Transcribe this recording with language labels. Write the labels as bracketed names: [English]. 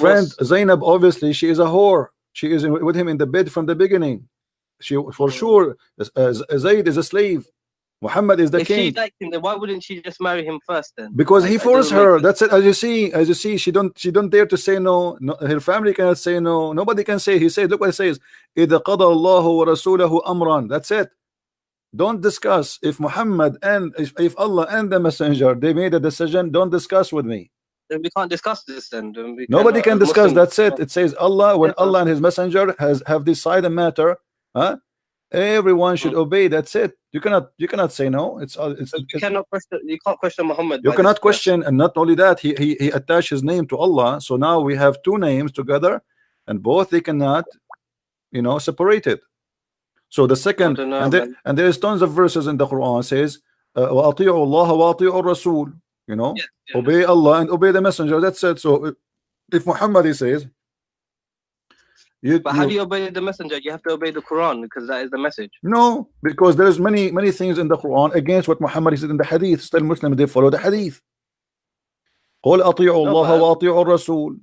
[English] friend Zainab, obviously she is a whore. She is with him in the bed from the beginning. She for sure Zayd is a slave. Muhammad is the king. If she liked him, then why wouldn't she just marry him first then? Because he forced her. That's it. As you see, she don't dare to say no. Her family cannot say no. Nobody can say. He said, look what it says. [Arabic] إِذَا قَضَى اللَّهُ وَرَسُولَهُ أَمْرًا. [English] That's it. Don't discuss. If Muhammad and if Allah and the messenger, they made a decision, don't discuss with me. Then we can't discuss this then. Nobody can discuss. That's it. It says Allah, when Allah and his messenger have decided a matter, everyone should obey. That's it. You cannot say no. You cannot question. You can't question Muhammad. You cannot question, and not only that, he attached his name to Allah. So now we have two names together, and both they cannot, you know, separate it. So the second, and there is tons of verses in the Quran says, [Arabic] وأطيعوا الله وأطيعوا الرسول. [English] You know, obey Allah and obey the messenger. That's it. So if Muhammad he says, but how do you obey the messenger? You have to obey the Quran because that is the message. No, because there is many things in the Quran against what Muhammad said in the Hadith. Still, Muslims they follow the Hadith. [Arabic] قل أطيعوا الله وأطيعوا الرسول.